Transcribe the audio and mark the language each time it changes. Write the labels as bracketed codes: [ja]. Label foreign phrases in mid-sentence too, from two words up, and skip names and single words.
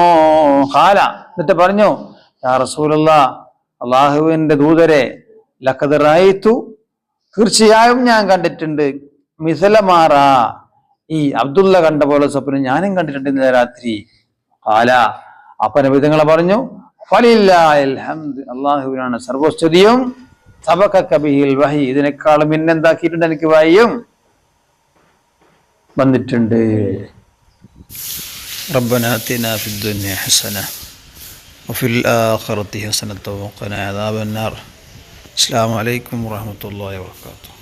[ml] ഖാല, എന്നിട്ട് പറഞ്ഞു, [ar] يا رسول الله, [ml] അല്ലാഹുവിന്റെ ദൂതരെ, [ar] لقد رأيت, [ml] തീർച്ചയായും ഞാൻ കണ്ടിട്ടുണ്ട്, മിസലമാറ, ഈ അബ്ദുള്ള കണ്ട പോലെ സ്വപ്നം ഞാനും കണ്ടിട്ടുണ്ട് ഇന്നലെ രാത്രി. ഖാല, അപ്പ നബി തങ്ങൾ പറഞ്ഞു, [ar] فلله الحمد, [ml] അല്ലാഹുവിനാണ് സർവസ്തുതിയും. [ar] سبقك به الوحي, [ml] ഇതിനേക്കാളും പിന്നെന്താക്കിയിട്ടുണ്ട്, എനിക്ക് വഹ്യും വന്നിട്ടുണ്ട്. [ar] ربنا آتنا في الدنيا حسنة وفي الآخرة حسنة وقنا عذاب النار. السلام عليكم ورحمة الله وبركاته.